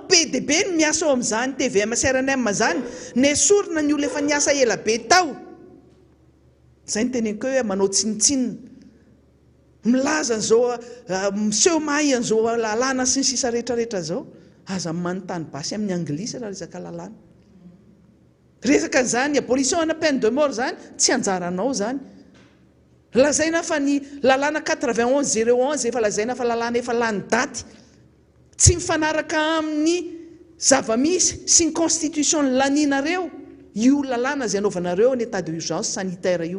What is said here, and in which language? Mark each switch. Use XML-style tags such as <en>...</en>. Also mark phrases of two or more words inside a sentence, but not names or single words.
<mg>PDB ny miasa ao amin'izany, TVM sy RNM zany, nesorina ny olona efa niasa ela be tao. Zay ny teneniko hoe manao tsinitsinina. Milaza an'izao, miseho mahay an'izao lalàna sy ny sisa rehetrarehetra zao. Aza manontany basy amin'ny anglisy raha resaka lalàna. Resaka zany, abolition ana</mg> <fr>peine de mort</fr> <mg>zany, tsy anjaranao zany. Lazaina fa ny lalàna 91-011 efa lazaina fa lalàna efa lany daty. Tsy mifanaraka amin'ny zava-misy sy ny constitution laninareo io lalàna izay anaovanareo ny</mg> <fr>état d'urgence sanitaire</fr> <mg>io.</mg>